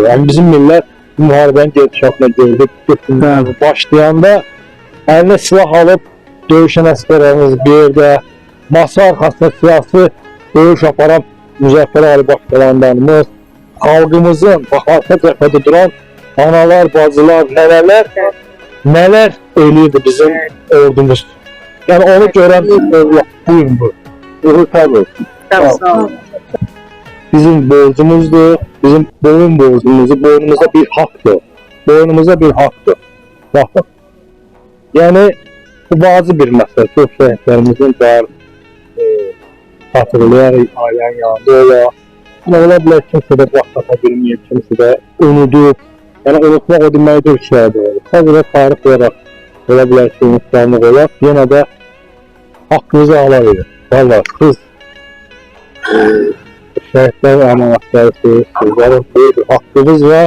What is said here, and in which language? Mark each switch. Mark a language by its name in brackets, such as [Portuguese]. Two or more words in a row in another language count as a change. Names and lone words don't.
[Azerbaijani] Yəni bizim millət müharibənin gedişatına gördük, başlayanda əlinə silah alıb döyüşən əsgərlərimiz bir yerdə, masa arxasında siyasi döyüş aparan Müzəffər Ali Başqalanlarımız, xalqımızın arxa cəbhədə duran analar, bacılar, nələr eləyirdi bizim ordumuz. Yəni onu görən buyurun bu. Tabii. Bizim borcumuzdur, bizim boyun borcumuzu, boynumuza [Turkish] bir haktır. Boynumuza bir haktır. [Azerbaijani] Bakın. Yani bu bazı bir məsələ, çox şəhidlərimizin var, hatırlayar, ailənin yanında olar. Ola bilər kimsə də vaxt bilməyib, kimsə də unudub. Yəni unutmaq o deməkdir ki, sadəcə tarix olaraq ola bilər ki, unutqanlıq olar. Yenə də haqqınızı ala verin. Valla siz şəhidlərin əmanətlərisiniz, sizlərin böyük bir haqqınız var.